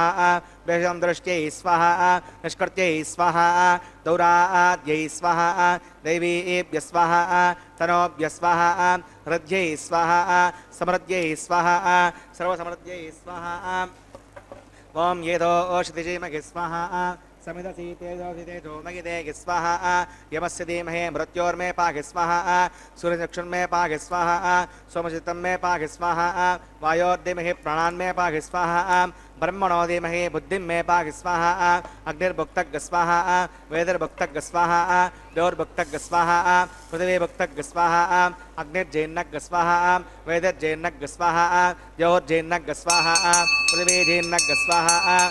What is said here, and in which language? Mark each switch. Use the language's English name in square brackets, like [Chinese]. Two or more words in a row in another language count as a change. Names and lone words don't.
[Sanskrit] వేషం దృష్ట్యై స్వాహ. నిష్కృత్యై స్వాహ. దౌరాద్యై స్వాహ. దైవీభ్య స్వాహ. తనోభ్య స్వాహ. హృద్యై స్వాహ. సమృద్ధ్యై స్వాహ. సర్వసమృద్ధ్యై స్వాహ. ఓం ఏదో ఓషధిజీమగి స్వాహ. समिदसि तेजो मगिते स्वाहा यमस्य धीमहि मृत्योर्मे पाहि स्वाहा सूर्यचक्षुर्मे पाहि स्वाहा सोमचित्तं मे पाहि स्वाहा वायोर्धीमहि प्राणान्मे पाहि स्वाहा ब्रह्मणो धीमहि बुद्धिं मे पाहि स्वाहा अग्निर्भुक्तग् स्वाहा वेदर्भुक्तग् स्वाहा द्योर्भुक्तग् स्वाहा पृथिवीभुक्तग् स्वाहा अग्निर्जैर्नग् स्वाहा वेदर्जैर्नग् स्वाहा द्योर्जैर्नग् स्वाहा पृथिवीजैर्नग् स्वाहा